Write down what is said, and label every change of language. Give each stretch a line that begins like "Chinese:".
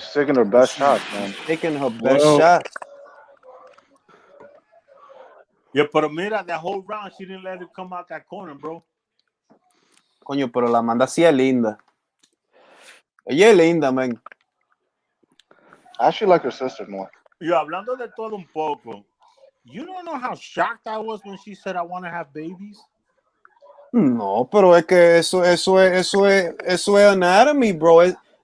English: She's taking her best shots, man. Taking her best shots. Yeah,
Spanish: pero mira,
English: that whole round, she didn't let it come out that corner, bro.
Spanish: Coño, pero la Amanda sí es linda. Ella es linda, man.
English: I actually like her sister more. Yo,
Spanish: hablando de todo un poco,
English: you don't know how shocked I was when she said I want to have babies?
Spanish: No, pero es que eso es anatomy, bro.